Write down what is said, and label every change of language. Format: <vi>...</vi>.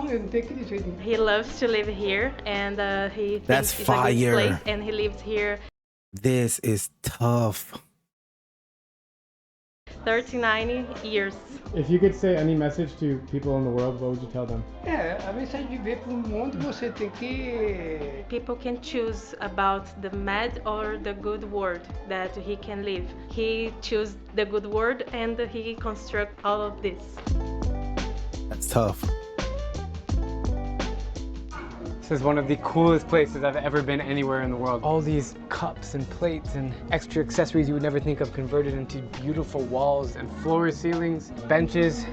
<en>He loves to live here, and he thinks That's it's a fire. good place, and he lives here This is tough. 39 years. If you could say any message to people in the world, what would you tell them?</en> <pt>A mensagem de ver pro mundo, você tem que...</pt> <en>People can choose about the bad or the good world that he can live. He choose the good world, and he construct all of this. That's tough. This is one of the coolest places I've ever been anywhere in the world. All these cups and plates and extra accessories you would never think of converted into beautiful walls and floor ceilings, benches.</en>